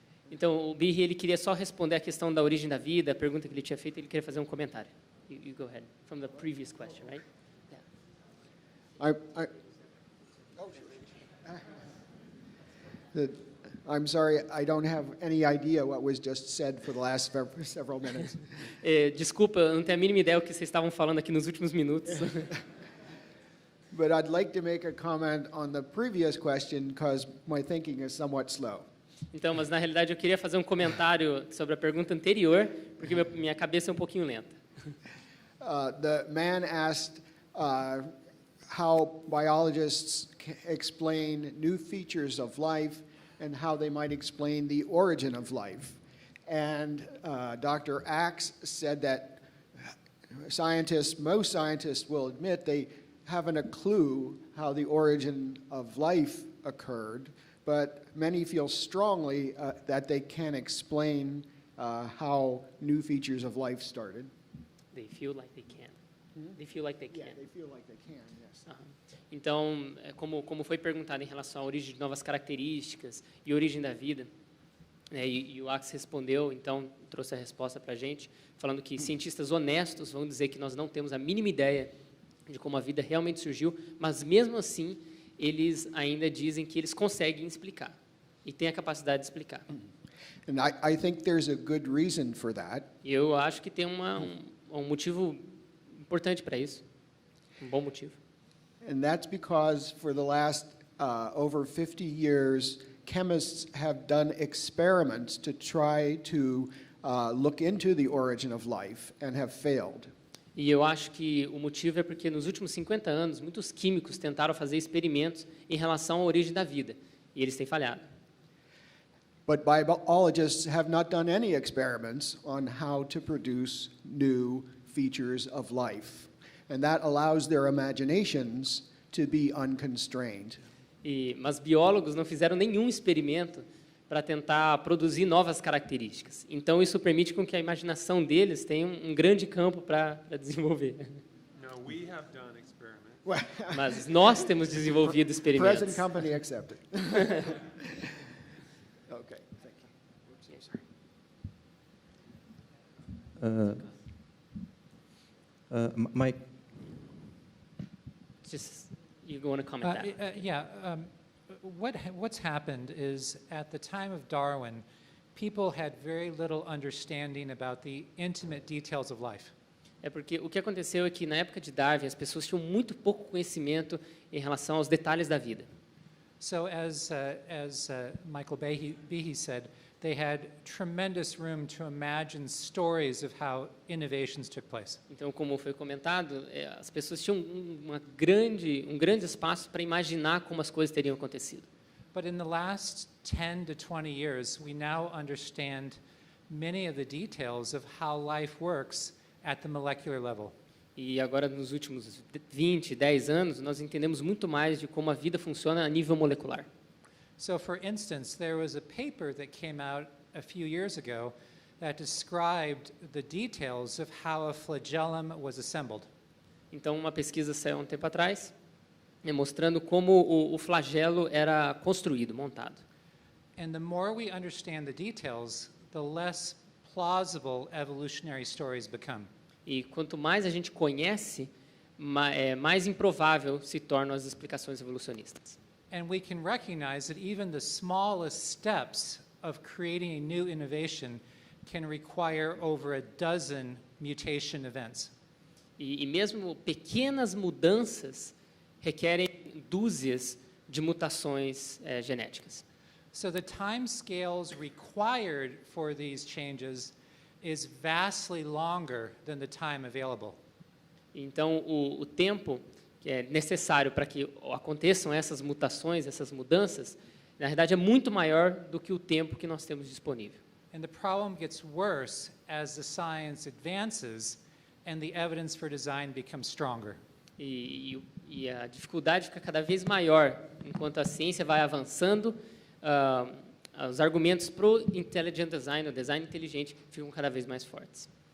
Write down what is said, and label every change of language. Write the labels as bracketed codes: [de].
[pt] Então, o Birri, ele queria só responder a questão da origem da vida, a pergunta que ele tinha feito, ele queria fazer um comentário. [en] You go ahead, from the previous question, right? Yeah. I'm sorry, I don't have any idea what was just said for the last several minutes. [pt] Desculpa, eu não tenho a mínima ideia do que vocês estavam falando aqui nos últimos minutos. [en] But I'd like to make a comment on the previous question because my thinking is somewhat slow. [pt] Então, mas na realidade eu queria fazer um comentário sobre a pergunta anterior, porque minha cabeça é um pouquinho lenta. [en] The man asked how biologists explain new features of life and how they might explain the origin of life. And Dr. Axe said that most scientists will admit they haven't a clue how the origin of life occurred, but many feel strongly that they can explain how new features of life started. They feel like they can. They feel like they can. Yeah, they feel like they can, yes. [pt] Então, como foi perguntado em relação à origem de novas características e origem da vida, e o Axe respondeu, então, trouxe a resposta para a gente, falando que cientistas honestos vão dizer que nós não temos a mínima ideia de como a vida realmente surgiu, mas mesmo assim, eles ainda dizem que eles conseguem explicar, e têm a capacidade de explicar. [en] And I think there's a good reason for that. [pt] E eu acho que tem um motivo importante para isso, um bom motivo. [en] And that's because for the last over 50 years, chemists have done experiments to try to look into the origin of life and have failed. [pt] E eu acho que o motivo é porque nos últimos 50 anos, muitos químicos tentaram fazer experimentos em relação à origem da vida, e eles têm falhado. [en] But biologists have not done any experiments on how to produce new features of life. And that allows their imaginations to be unconstrained. [pt] Mas biólogos não fizeram nenhum experimento para tentar produzir novas características. Então, isso permite com que a imaginação deles tenha um grande campo para desenvolver. [en] No, we have done experiments. [pt] Mas nós temos desenvolvido experimentos. [en] Present company accepted. Okay, thank you. Oops, sorry. My Just, you want to comment that? What's happened is at the time of Darwin, people had very little understanding about the intimate details of life. [pt] É porque o que aconteceu é que na época de Darwin as pessoas tinham muito pouco conhecimento em relação aos detalhes da vida. [en] So as Michael Behe said, they had tremendous room to imagine stories of how innovations took place. [pt] Então, como foi comentado, as pessoas tinham um grande espaço para imaginar como as coisas teriam acontecido. [en] But in the last 10 to 20 years, we now understand many of the details of how life works at the molecular level. [pt] E agora, nos últimos 10 anos, nós entendemos muito mais de como a vida funciona a nível molecular. [en] So, for instance, there was a paper that came out a few years ago that described the details of how a flagellum was assembled. [pt] Então, uma pesquisa saiu há um tempo atrás, mostrando como o flagelo era construído, montado. [en] And the more we understand the details, the less plausible evolutionary stories become. [pt] E quanto mais a gente conhece, mais improvável se tornam as explicações evolucionistas. [en] And we can recognize that even the smallest steps of creating a new innovation can require over a dozen mutation events. [pt] E mesmo pequenas mudanças requerem dúzias de mutações genéticas. [en] So the time scales required for these changes is vastly longer than the time available. [pt] Então, o tempo que é necessário para que aconteçam essas mutações, essas mudanças, na verdade é muito maior do que o tempo que nós temos disponível. [en] And the problem gets worse as the science advances and the evidence for design becomes stronger. [pt] E a dificuldade fica cada vez maior enquanto a ciência vai avançando. Os argumentos para o intelligent design, o design inteligente, ficam cada vez mais fortes.